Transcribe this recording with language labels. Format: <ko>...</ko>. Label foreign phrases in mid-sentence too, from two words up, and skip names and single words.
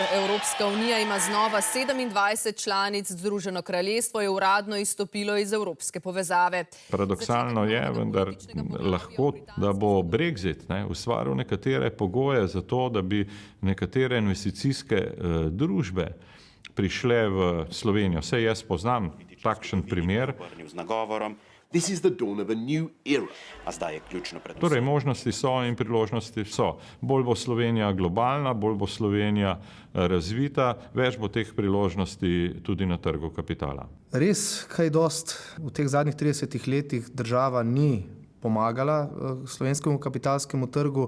<sl>Evropska unija ima znova 27 članic, Združeno kraljestvo je uradno izstopilo iz evropske povezave. Paradoksalno je, vendar lahko, da bo Brexit ustvaril nekatere pogoje za to, da bi nekatere investicijske družbe prišle v Slovenijo. Saj jaz poznam takšen primer.</sl> <en>This is the dawn of a new era.</en> <sl>A zdaj je ključno predvsem. Torej, možnosti so in priložnosti so. Bolj bo Slovenija globalna, bolj bo Slovenija razvita, več bo teh priložnosti tudi na trgu kapitala. Res, kaj dost v teh zadnjih 30 letih država ni pomagala slovenskemu kapitalskemu trgu.</sl>